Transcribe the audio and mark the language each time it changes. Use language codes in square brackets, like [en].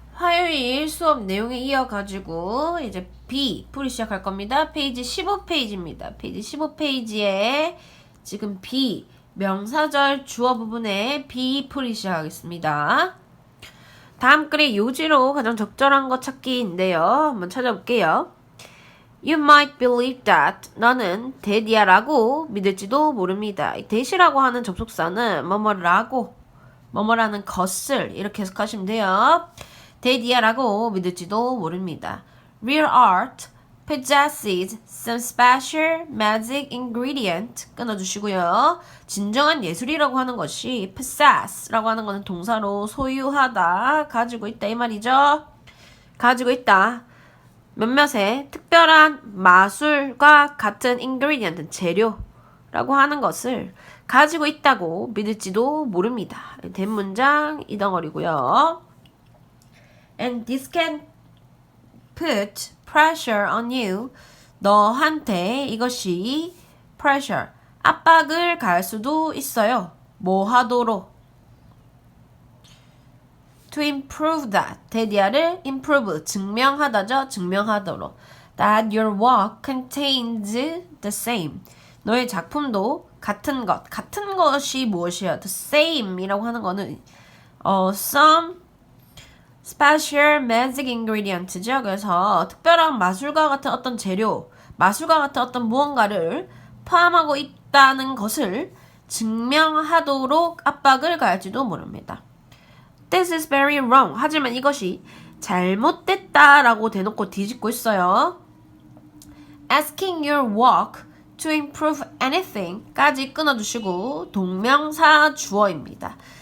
[ko] 화요일 수업 내용에 이어가지고 이제 B 풀이 시작할 겁니다. 페이지 15페이지입니다. 페이지 15페이지에 지금 B 명사절 주어 부분에 B 풀이 시작하겠습니다. 다음 글의 요지로 가장 적절한 것 찾기인데요. 한번 찾아볼게요. [en] You might believe that [ko] 너는 that이야라고 믿을지도 모릅니다. that이라고 하는 접속사는 뭐뭐라는 것을 이렇게 해석하시면 돼요. that이야라고 믿을지도 모릅니다. [en] Real art possesses some special magic ingredient [ko] 끊어주시고요. 진정한 예술이라고 하는 것이 possess라고 하는 것은 동사로 소유하다, 가지고 있다 이 말이죠. 가지고 있다. 몇몇의 특별한 마술과 같은 ingredient, 재료라고 하는 것을 가지고 있다고 믿을지도 모릅니다. 대문장 이 덩어리고요. [en] And this can put pressure on you. [ko] 너한테 이것이 pressure, 압박을 가할 수도 있어요. 뭐 하도록? [en] To improve that. [ko] that이야를 improve, 증명하다죠. 증명하도록. [en] That your work contains the same. [ko] 너의 작품도 같은 것. 같은 것이 무엇이야? The same 이라고 하는 거는 [en] some special magic ingredient [ko] 죠. 그래서 특별한 마술과 같은 어떤 재료, 마술과 같은 어떤 무언가를 포함하고 있다는 것을 증명하도록 압박을 가할지도 모릅니다. [en] This is very wrong. [ko] 하지만 이것이 잘못됐다라고 대놓고 뒤집고 있어요. [en] Asking your work to improve anything [ko] 까지 끊어주시고 동명사 주어입니다.